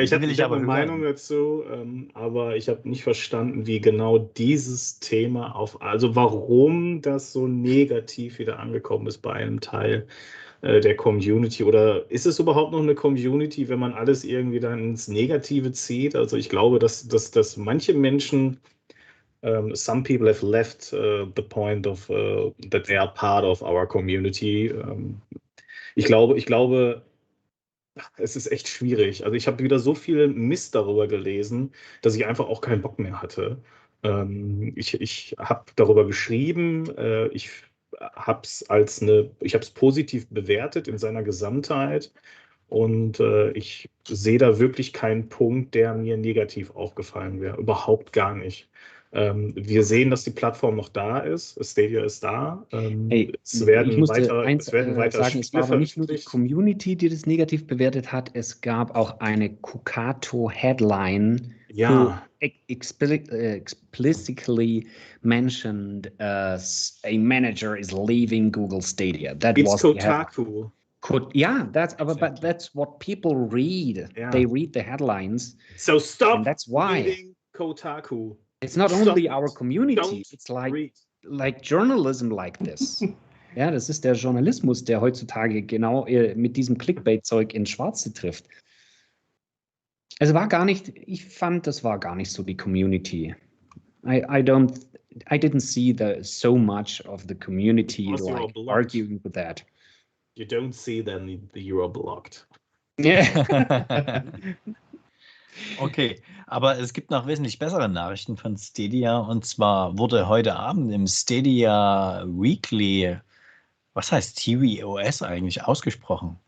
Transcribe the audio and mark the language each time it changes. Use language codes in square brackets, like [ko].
[de] ich habe eine Meinung dazu, aber ich habe nicht verstanden, wie genau dieses Thema also warum das so negativ wieder angekommen ist bei einem Teil der Community. Oder ist es überhaupt noch eine Community, wenn man alles irgendwie dann ins Negative zieht? Also ich glaube, dass manche Menschen, [en] some people have left the point of that they are part of our community. [de] Ich glaube, es ist echt schwierig. Also ich habe wieder so viel Mist darüber gelesen, dass ich einfach auch keinen Bock mehr hatte. Ich habe darüber geschrieben, ich habe es positiv bewertet in seiner Gesamtheit, und ich sehe da wirklich keinen Punkt, der mir negativ aufgefallen wäre. Überhaupt gar nicht. Wir sehen, dass die Plattform noch da ist. Stadia ist da. Es werden weiter sagen, es war aber nicht nur die Community, die das negativ bewertet hat. Es gab auch eine Kukato-Headline, [en] who explicitly mentioned a manager is leaving Google Stadia. It's Kotaku. But that's what people read. Yeah. They read the headlines. So stop. And that's why reading Kotaku. It's not only our community, it's like journalism like this. [de] Ja, das ist der Journalismus, der heutzutage genau mit diesem Clickbait-Zeug ins Schwarze trifft. Es war gar nicht, ich fand, das war gar nicht so die Community. [en] I didn't see so much of the community like arguing with that. You don't see then you are blocked. Yeah. [de] Okay, aber es gibt noch wesentlich bessere Nachrichten von Stadia, und zwar wurde heute Abend im Stadia Weekly, was heißt TWOS eigentlich, ausgesprochen?